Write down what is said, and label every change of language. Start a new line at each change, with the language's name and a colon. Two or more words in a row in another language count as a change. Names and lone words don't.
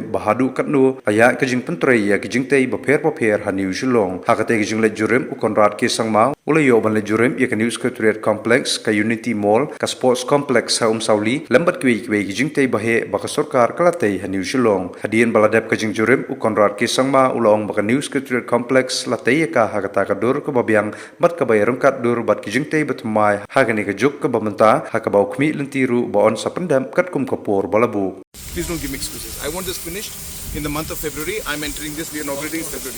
Khasi: bahadu katnu aya ka jing pentrai ya jingtei bapher haniu Shillong hakate ka jing lej Jurip ukonrat ke sangma ulayo ban lej Jurip ya ka news Secretariat Complex ka Unity Mall ka Sports Complex sa Sauli lambat kiwi jingtei bahe baka sorkar kalatei haniu Shillong hadian baladap ka jing Jurip ukonrat ki sangma ulaong baka News Secretariat Complex latei ka hagata ka dur ka babiang bat ka bay rungkat dur bat ki jingtei batmai hagani ka juk ka bamenta hakabau kmi lentiru baon sa pendam kat kum kapur balabu.
English: Please don't give me excuses. I want this finished in the month of February. I'm entering this. We are inaugurating in February.